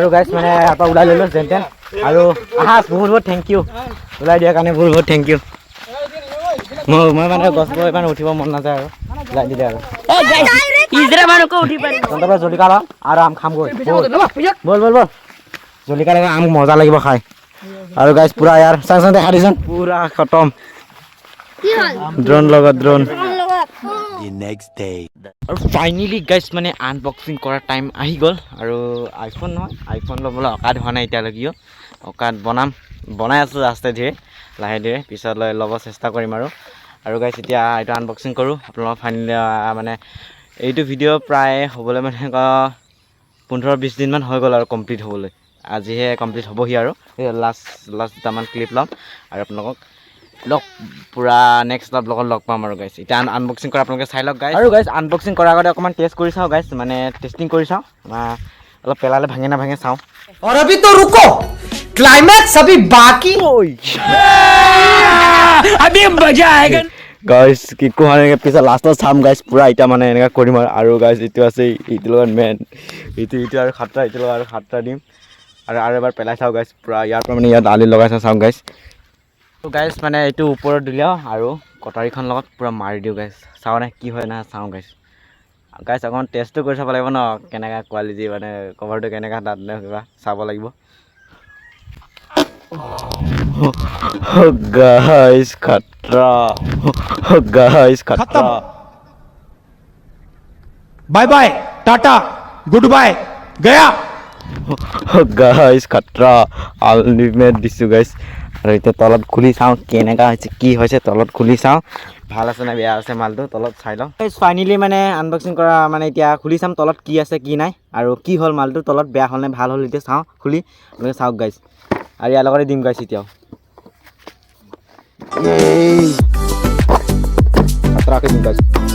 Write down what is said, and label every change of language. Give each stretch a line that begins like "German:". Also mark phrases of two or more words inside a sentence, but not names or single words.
Assamese: গাইছ মানে ইয়াৰ পৰা ওলাই লৈ লো যেন তেন আৰু আহা বহুত
English: thank you
Assamese: ওলাই দিয়াৰ কাৰণে বহুত
English: thank you
Assamese: মই মানে গছবোৰ ইমান উঠিব মন নাযায় আৰু ওলাই দিলে আৰু তহঁতৰ জলকীয়া লওঁ আৰু আম খামগৈ বল জলকীয়া লগত আম মজা লাগিব খাই আৰু গাইছ পুৰা ইয়াৰ চাং দেখা দিছোন পুৰা খতম ড্ৰোন লগত ড্ৰোন
English: The next day.
Assamese: আৰু ফাইনেলি গাইছ মানে আনবক্সিং কৰাৰ টাইম আহি গ'ল আৰু আইফোন নহয় আইফোন ল'বলৈ অকাদ হোৱা নাই এতিয়ালৈকেও অকাদ বনাই আছোঁ ৰাস্তাই ধীৰে লাহে ধীৰে পিছলৈ ল'ব চেষ্টা কৰিম আৰু গাইছ এতিয়া এইটো আনবক্সিং কৰোঁ আপোনালোকৰ ফাইনেলি মানে এইটো ভিডিঅ' প্ৰায় হ'বলৈ মানে 15-20 দিনমান হৈ গ'ল আৰু কমপ্লিট হ'বলৈ আজিহে কমপ্লিট হ'বহি আৰু লাষ্ট দুটামান ক্লিপ ল'ম আৰু আপোনালোকক পুৰা নেক্সট লগত লগ পাম আৰু গাইছ এতিয়া আনবক্সিং কৰা আপোনালোকে চাই লওক গাইছ আৰু গাইছ আনবক্সিং কৰাৰ আগতে অকণমান টেষ্ট কৰি চাওঁ গাইছ মানে টেষ্টিং কৰি চাওঁ অলপ পেলালে ভাঙে নাভাঙে চাওঁ
Hindi: और अभी तो रुको क्लाइमैक्स अभी बाकी अभी मजा आएगा
Assamese: গাইছ কি কোৱা পিছত লাষ্টত চাম গাইছ পুৰা এতিয়া মানে এনেকৈ কৰিম আৰু গাইছ এইটো আছে এইটোৰ লগত মেইন এইটো আৰু সাতটা এইটোৰ লগত আৰু সাতটা দিম আৰু এবাৰ পেলাই চাওঁ গাইছ পুৰা ইয়াৰ পৰা মানে ইয়াত আলি লগাই চাওঁ গাইছ গাইছ মানে এইটো ওপৰত দিলেও আৰু কটাৰীখন লগত পুৰা মাৰি দিওঁ গাইছ চাওঁ নে কি হয় না চাওঁ গাইছ অকণমান টেষ্টটো কৰি চাব লাগিব ন কেনেকুৱা কোৱালিটি মানে কভাৰটো কেনেকুৱা তাত নে কিবা চাব লাগিব গাইছ খাতৰা গাইছ খাতৰা
English: bye bye tata good bye
Hindi: गया
Assamese: গাইছ খাতৰা আনলিমিটেড দিছোঁ গাইছ আৰু এতিয়া তলত খুলি চাওঁ কেনেকুৱা হৈছে কি হৈছে তলত খুলি চাওঁ ভাল আছে নে বেয়া আছে মালটো তলত চাই লওঁ ফাইনেলি মানে আনবক্সিং কৰা মানে এতিয়া খুলি চাম তলত কি আছে কি নাই আৰু কি হ'ল মালটো তলত বেয়া হ'ল নে ভাল হ'ল এতিয়া চাওঁ খুলি আপোনালোকে চাওক গাইছ আৰু ইয়াৰ লগতে দিম গাইছ এতিয়াও খাতৰাকৈ দিম গাইছ